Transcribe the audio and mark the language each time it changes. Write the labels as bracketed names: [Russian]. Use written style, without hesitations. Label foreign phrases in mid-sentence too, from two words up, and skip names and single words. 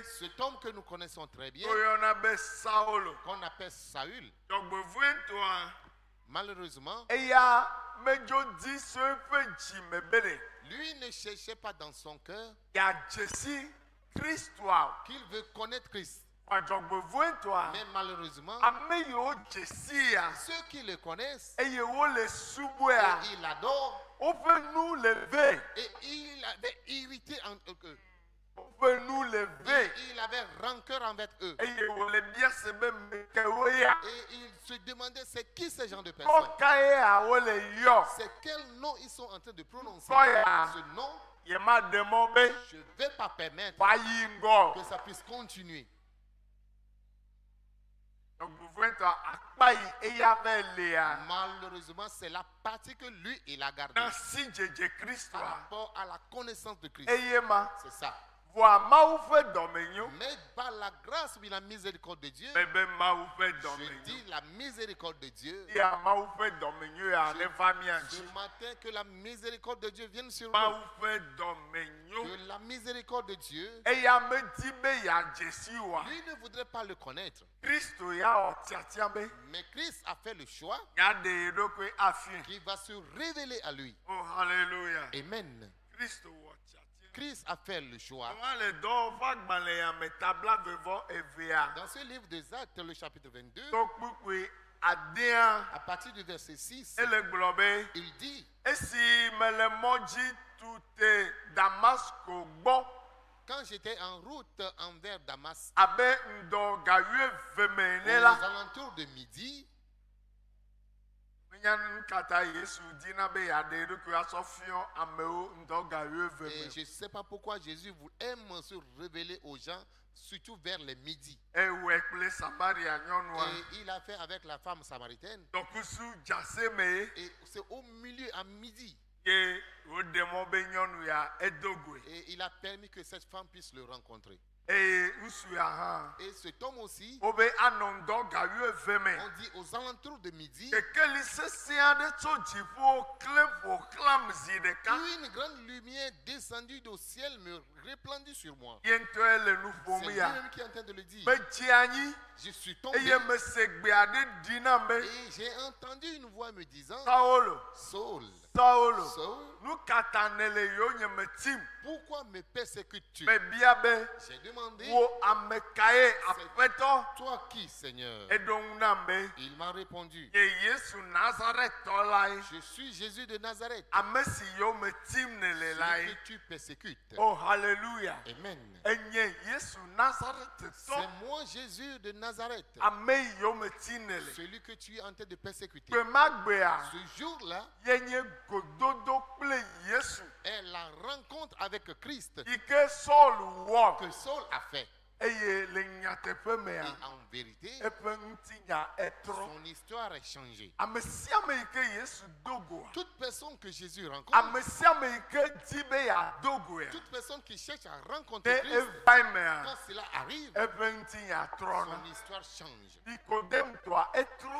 [French] Cet homme que nous connaissons très bien, [Ewe] Woyɔna be Saulo. [French] qu'on appelle Saül, [Ewe] Dzɔgbevɔ̃e ŋutɔa, [French] malheureusement, [Ewe] eya medzo di so eƒe dzime be ɖe [French] lui ne cherchait pas dans son cœur [Ewe] yeadzesi Kristoa o. [French] qu'il veut connaître Christ. [Ewe] Dzɔgbevɔ̃e ŋutɔa, [French] Mais malheureusement, [Ewe] ame yiwo dzesia [French] ceux qui le connaissent, [Ewe] eye wole subɔa, [French] et il adore, [Ewe] woƒe nu le ve, [French] et il avait irrité entre eux. [Ewe] woƒe nu le ve. [French] Il avait rancœur envers eux. [Ewe] Eye wòle bia se be me kewo ya. [French] Et il se demandait c'est qui ces gens de personnes. [Ewe] Kɔkae awo le yɔ. [French] C'est quel nom ils sont en train de prononcer. [Ewe] Kɔya. [French] Ce nom, [Ewe] Yema de mɔ be [French] je ne vais pas permettre [Ewe] wòayi ŋgɔ. [French] que ça puisse continuer. [Ewe] Dzɔgbevɔ̃etɔ akpa yi eya ve lea. [French] Malheureusement, c'est la partie que lui, il a gardée [Ewe] Na si dzedze [French] par [Ewe] Kristoa. [French] rapport à la connaissance de Christ. [Ewe] Eye ma. [French] C'est ça. [Ewe] Vɔa Mawu ƒe dɔmenyo. [French] Mais par la grâce et la miséricorde de Dieu, [Ewe] Bebe Mawu ƒe [French] je [Ewe] dɔmenyo. [French] dis la miséricorde de Dieu. [Ewe] Ya Mawu ƒe dɔmenyo ya ne va mia [French] Ce [Ewe] dzi. [French] matin, que la miséricorde de Dieu vienne sur [Ewe] Mawu [French] nous. [Ewe] ƒe dɔmenyo. [French] Que la miséricorde de Dieu, [Ewe] Eya medi be yadzesi wa. [French] lui ne voudrait pas le connaître. [Ewe] Kristo ya wɔ tiatia be. [French] Mais Christ a fait le choix [Ewe] Yaɖe eɖokui afi. [French] qui va se révéler à lui. Oh, hallelujah. Amen. [Ewe] Kristo wɔ tiatia. [French] Christ a fait le choix. [Ewe] Ɔma le dɔwɔƒe agbalẽ ya me tabla vevɔ evea. [French] Dans ce livre des Actes, le chapitre 22, [Ewe] To kpukpui adea. [French] à partir du verset 6, [Ewe] Ele gblɔ be. [French] il dit, [Ewe] Esi mele mɔ dzi tu te Damasko gbɔ. [French] quand j'étais en route envers Damas, [Ewe] Abe ŋdɔ ga wuieve me ene [French] aux [Ewe] la. [French] alentours de midi, [Ewe] Menya nu katã Yesu dina be yaɖe eɖokui asɔ fiɔ amewo ŋdɔ ga wuieve [French] et [Ewe] me. [French] je ne sais pas pourquoi Jésus aime se révéler aux gens, surtout vers les midi. [Ewe] Ewɔe kple Samaria nyɔnua. [French] Et il a fait avec la femme samaritaine. [Ewe] Dɔkusu dzase me. [French] Et c'est au milieu, à midi. [Ewe] Ye wode mɔ be nyɔnu ya edo goe. [French] Et il a permis que cette femme puisse le rencontrer. [Ewe] Eye ŋutsu ya hã. [French] Et cet homme aussi, [Ewe] Wobe anɔ ŋdɔ ga wuieve me. [French] on dit aux alentours de midi, [Ewe] Kekeli sesẽ aɖe tso dziƒo klẽ ƒo xlãm zi ɖeka. [French] une grande lumière descendue du ciel me répandit sur moi. [Ewe] Ye ŋutɔe le nu [French] C'est [Ewe] ƒom ya. [French] lui-même qui est en train de le dire. [Ewe] Medze anyi [French] Je suis tombé [Ewe] eye mese gbe aɖe ɖi nam be [French] et j'ai entendu une voix me disant, [Ewe] Saulo, [French] Saul, [Ewe] Saulo, [French] Saul, [Ewe] nu ka ta nèle yonye me tim? [French] pourquoi me persécutes-tu? [Ewe] Mebia be [French] J'ai demandé, [Ewe] wo ame kae aƒetɔ? [French] toi qui, Seigneur? [Ewe] Eɖo ŋu nam be [French] Il m'a répondu, [Ewe] ye Yesu Nazaretɔ lae. [French] je suis Jésus de Nazareth, [Ewe] Ame si yo me tim nèle [French] celui [Ewe] lae. [French] que tu persécutes. Oh, hallelujah. Amen. [Ewe] Enye Yesu Nazaretɔ. [French] C'est moi Jésus de Nazareth, [Ewe] Ame yi yo me ti nèle. [French] celui que tu es en train de persécuter. [Ewe] Gbe ma gbea, [French] Ce jour-là [Ewe] yenye gododo kple Yesu [French] est la rencontre avec Christ [Ewe] yi ke Saul wɔ. [French] que Saul a fait. [Ewe] Eye le nyateƒe mea, [French] Et en vérité, [Ewe] eƒe ŋutinya etrɔ. [French] son histoire est changée. [Ewe] Ame sia ame yi ke Yesu do goa, [French] Toute personne que Jésus rencontre, [Ewe] ame sia ame yi ke di be yeado goa, [French] toute personne qui cherche à [Ewe] ne [French] rencontrer Christ, [Ewe] evae mea, [French] quand cela arrive, [Ewe] eƒe ŋutinya [French] son [Ewe] trɔna. [French] histoire change. [Ewe] Nikodemtɔa etrɔ.